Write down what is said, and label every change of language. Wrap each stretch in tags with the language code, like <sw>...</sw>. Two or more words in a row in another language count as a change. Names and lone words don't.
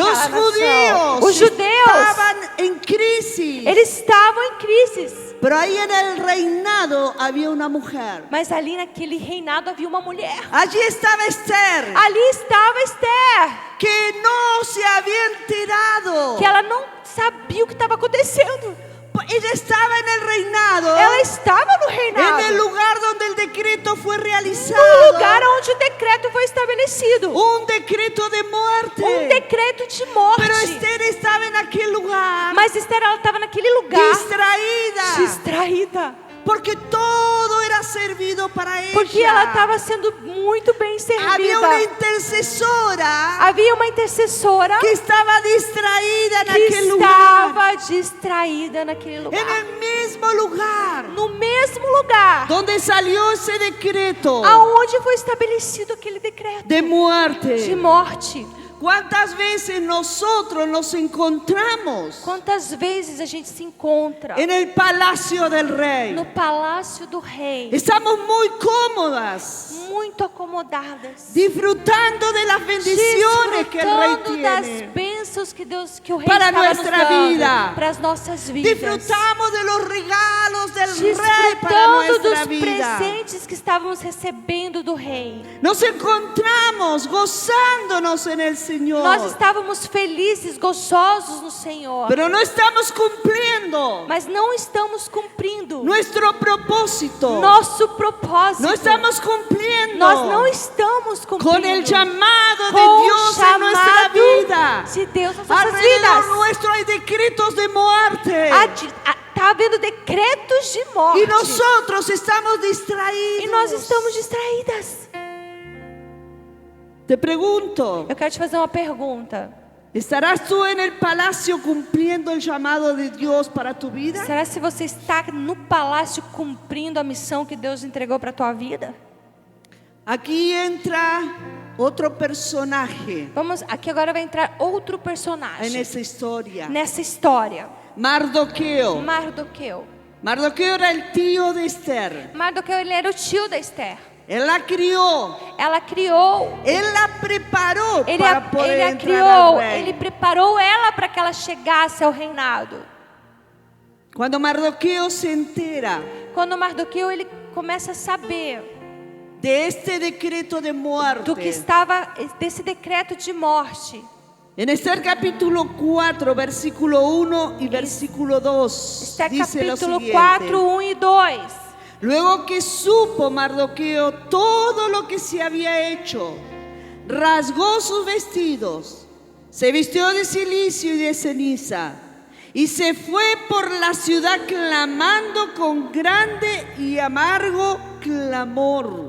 <es>Los</es> <pt>nação.</pt> <es>judíos</es> <pt>Os judeus,</pt> <es>estaban en crisis.</es> <pt>eles estavam em crises.</pt> <es>Pero ahí en el reinado había una mujer.</es> <pt>Mas ali naquele reinado havia uma mulher.</pt> <es>Allí estaba Esther,</es> <pt>Ali estava Esther,</pt> <es>que no se había enterado.</es> <pt>que ela não sabia o que estava acontecendo.</pt> <es>Ella estaba en el reinado,</es> <pt>Ela estava no reinado,</pt> <es>en el lugar donde el decreto fue realizado.</es> <pt>no lugar onde o decreto foi estabelecido.</pt> <es>Un decreto de muerte.</es> <pt>Decreto de morte.</pt> <es>Pero Esther estaba en aquel lugar,</es> <pt>Mas Esther ela estava naquele lugar</pt> <es>distraída,</es> <pt>distraída,</pt> <es>porque todo era servido para ella.</es> <pt>porque ela estava sendo muito bem servida.</pt> <es>Había una intercesora</es> <pt>Havia uma intercessora</pt> <es>que estaba distraída en</es> <pt>que</pt> <es>aquel lugar,</es> <pt>estava distraída naquele lugar.</pt> <es>en el mismo lugar</es> <pt>No mesmo lugar</pt> <es>donde salió ese decreto</es> <pt>aonde foi estabelecido aquele decreto</pt> <es>de</es> <pt>de</pt> <es>muerte.</es> <pt>morte.</pt> <es>¿Cuántas veces nosotros nos encontramos</es> <pt>Quantas vezes a gente se encontra</pt> <es>en el palacio del rey?</es> <pt>no palácio do rei,</pt> <es>Estamos muy cómodas,</es> <pt>muito acomodadas,</pt> <es>disfrutando de las bendiciones que el rey</es> <pt>desfrutando das</pt> <es>tiene.</es> <pt>bênçãos que Deus, que o rei</pt> <es>Para</es> <pt>estava nos</pt> <es>nuestra</es> <pt>dando</pt> <es>vida.</es> <pt>para as nossas vidas.</pt> <es>Disfrutamos de los regalos del rey para</es> <pt>Desfrutamos</pt> <es>nuestra</es> <pt>dos</pt> <es>vida.</es> <pt>presentes que estávamos recebendo do Rei.</pt> <es>Nos encontramos gozándonos en el Señor.</es> <pt>Nós estávamos felizes, gozosos no Senhor.</pt> <es>Pero no estamos cumpliendo</es> <pt>Mas não estamos cumprindo</pt> <es>nuestro propósito.</es> <pt>nosso propósito.</pt> <es>No estamos cumpliendo</es> <pt>Nós não estamos cumprindo</pt> <es>con el llamado de</es> <pt>com o</pt> <es>Dios en nuestra</es> <pt>chamado</pt> <es>vida.</es> <pt>de Deus nas nossas</pt> <es>Alrededor</es> <pt>vidas.</pt> <es>nuestro hay decretos de muerte.</es> <pt>Está havendo decretos de morte.</pt> <es>Y nosotros estamos distraídos.</es> <pt>E nós estamos distraídas.</pt> <es>Te pregunto,</es> <pt>Eu quero te fazer uma pergunta.</pt> <es>¿estarás tú en el palacio cumpliendo el llamado de Dios para tu vida?</es> <pt>Será se você está no palácio cumprindo a missão que Deus entregou para a tua vida?</pt> <es>Aquí entra otro personaje</es> <pt>Aqui agora vai entrar outro</pt> <es>en</es> <pt>personagem</pt> <es>esa historia.</es> <pt>nessa história.</pt> <es>Mardoqueo.</es> <pt>Mardoqueu.</pt> <es>Mardoqueo era el tío de Esther.</es> <pt>Mardoqueu, ele era o tio da Esther.</pt> <es>Él la crió.</es> <pt>Ela criou,</pt> <es>Él la preparó</es> <pt>ele</pt> <es>para</es> <pt>a</pt> <es>poder entrar</es> <pt>criou,</pt> <es>al rey.</es> <pt>ele preparou ela para que ela chegasse ao reinado.</pt> <es>Cuando Mardoqueo se entera</es> <pt>Quando Mardoqueu ele começa a saber</pt> <es>de este decreto de muerte,</es> <pt>do que estava desse decreto de morte.</pt> <es>en Esther capítulo 4, versículo 1 y versículo 2,</es> <pt>Está</pt> <es>dice lo</es> <pt>capítulo</pt> <es>siguiente.</es> <pt>4, 1 e 2.</pt> <es>Luego que supo Mardoqueo todo lo que se había hecho, rasgó sus vestidos, se vistió de cilicio y de ceniza, y se fue por la ciudad clamando con grande y amargo clamor.</es>